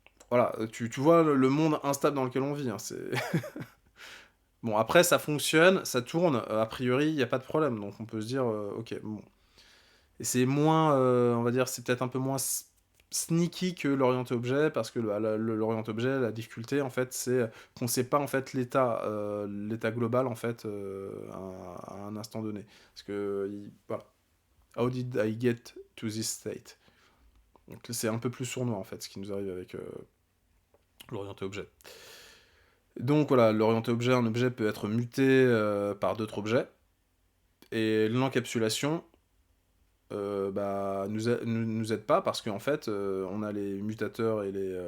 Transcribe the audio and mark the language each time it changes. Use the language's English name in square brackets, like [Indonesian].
[French] Voilà, tu vois le monde instable dans lequel on vit, hein, c'est... Bon, après ça fonctionne, ça tourne, a priori il n'y a pas de problème, donc on peut se dire, ok, bon. Et c'est moins, on va dire, c'est peut-être un peu moins sneaky que l'orienté objet, parce que l'orienté objet, la difficulté, en fait, c'est qu'on ne sait pas, en fait, l'état global, en fait, à un instant donné. Parce que, voilà. [English] How did I get to this state? [French] Donc c'est un peu plus sournois, en fait, ce qui nous arrive avec l'orienté objet. Donc voilà, l'orienté objet, un objet peut être muté par d'autres objets. Et l'encapsulation, bah, nous aide pas, parce qu'en fait, on a les mutateurs et les...